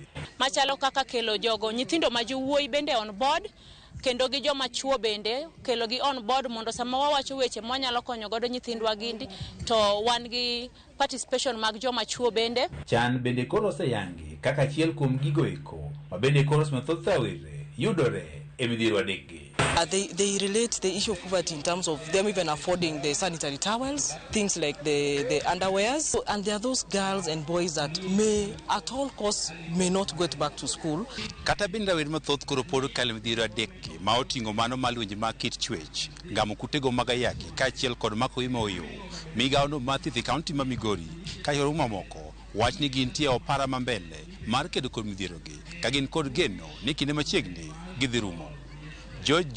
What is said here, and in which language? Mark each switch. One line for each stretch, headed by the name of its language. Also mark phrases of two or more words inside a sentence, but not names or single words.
Luo (Kenya and Tanzania): Machalo kaka kelo jogo nyithindo ma jowuoyi bende
English: on board
Luo (Kenya and Tanzania): kendo gi joma chuo bende kelo gi
English: on board
Luo (Kenya and Tanzania): mondo sama wawacho weche mwanyalo konyo godo nyithindwa gindi to wan gi participation mag joma chuo bende. Chan bende koro oseyangi kaka achiel kuom gigo eko ma bende koro mathoth rawere yudore e midhiero adek gi.
English: They relate the issue of poverty in terms of them even affording the sanitary towels, things like the underwears. And there are those girls and boys that may, at all costs, may not go back to school.
Luo (Kenya and Tanzania): Kata bin rawere mathoth koro pod kale midhiero adek gi ma oting'o mano malwenje mag kit chwech, gamo kutego mag ayaki kaachiel kod mako imo oyo. Migawono mar thieth kaunti ma Migori ka yoro mamoko wach ni gintie opara mambele mar kedo kod midhiero gi ka gin kod geno ni kinde machiegni gidhi rumo.